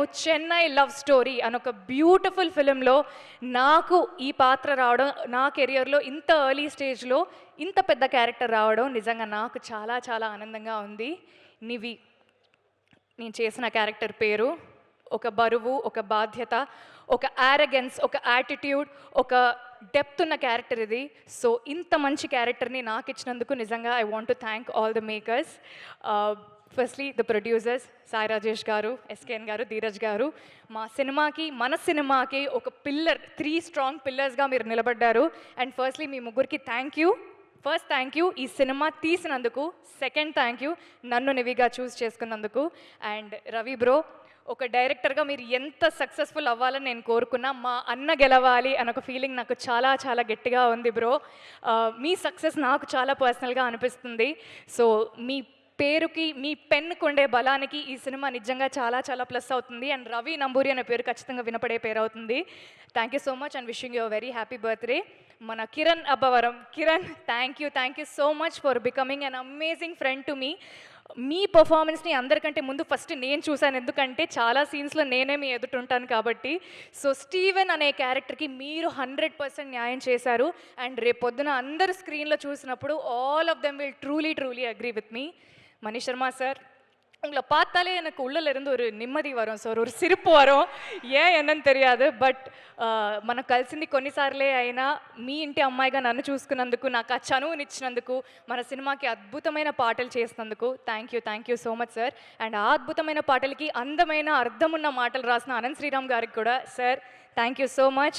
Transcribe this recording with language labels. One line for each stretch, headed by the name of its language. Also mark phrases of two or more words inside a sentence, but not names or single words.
Telugu: చెన్నై లవ్ స్టోరీ అని ఒక బ్యూటిఫుల్ ఫిలింలో నాకు ఈ పాత్ర రావడం, నా కెరియర్లో ఇంత ఎర్లీ స్టేజ్లో ఇంత పెద్ద క్యారెక్టర్ రావడం నిజంగా నాకు చాలా చాలా ఆనందంగా ఉంది. నివి నేను చేసిన క్యారెక్టర్ పేరు. ఒక బరువు, ఒక బాధ్యత, ఒక యారగెన్స్, ఒక యాటిట్యూడ్, ఒక డెప్త్ ఉన్న క్యారెక్టర్ ఇది. సో ఇంత మంచి క్యారెక్టర్ని నాకు ఇచ్చినందుకు నిజంగా
English: I want to thank all the makers. firstly the producers
Telugu: సాయి రాజేష్ గారు, ఎస్కేఎన్ గారు, ధీరజ్ గారు. మన సినిమాకి ఒక పిల్లర్, 3 స్ట్రాంగ్ పిల్లర్స్గా మీరు నిలబడ్డారు.
English: and firstly
Telugu: మీ ముగ్గురికి థ్యాంక్ యూ.
English: first thank you
Telugu: ఈ సినిమా తీసినందుకు.
English: second thank you
Telugu: నన్ను నివిగా చూస్ చేసుకున్నందుకు. అండ్ రవి బ్రో, ఒక డైరెక్టర్గా మీరు ఎంత సక్సెస్ఫుల్ అవ్వాలని నేను కోరుకున్నా, మా అన్న గెలవాలి అని ఒక ఫీలింగ్ నాకు చాలా చాలా గట్టిగా ఉంది బ్రో. మీ సక్సెస్ నాకు చాలా పర్సనల్గా అనిపిస్తుంది. సో మీ పేరుకి, మీ పెన్నుకు ఉండే బలానికి ఈ సినిమా నిజంగా చాలా చాలా ప్లస్ అవుతుంది. అండ్ రవి నంబూరి అనే పేరు ఖచ్చితంగా వినపడే పేరు అవుతుంది.
English: thank you so much and wishing you a very happy birthday.
Telugu: మన కిరణ్ అబ్బవరం, కిరణ్
English: thank you so much for becoming an amazing friend to me.
Telugu: మీ పర్ఫార్మెన్స్ని అందరికంటే ముందు ఫస్ట్ నేను చూశాను, ఎందుకంటే చాలా సీన్స్లో నేనే మీ ఎదుటుంటాను కాబట్టి. సో స్టీవెన్ అనే క్యారెక్టర్కి మీరు 100% న్యాయం చేశారు. అండ్ రేపు పొద్దున అందరు స్క్రీన్లో చూసినప్పుడు
English: all of them will truly agree with me.
Telugu: మణి శర్మ సార్,
Tamil: உங்களை பார்த்தாலே எனக்கு உள்ளிருந்து ஒரு நிம்மதி வரும் సార్, ஒரு சிரிப்பு வரும். என்னன்னு தெரியாது,
Telugu: బట్ మనం కలిసింది కొన్నిసార్లే అయినా మీ ఇంటి అమ్మాయిగా నన్ను చూసుకున్నందుకు, నాకు ఆ చనువునిచ్చినందుకు, మన సినిమాకి అద్భుతమైన పాటలు చేసినందుకు
English: thank you so much sir.
Telugu: అండ్ ఆ అద్భుతమైన పాటలకి అందమైన అర్థమున్న మాటలు రాసిన అనంత్ శ్రీరామ్ గారికి కూడా
English: sir thank you so much.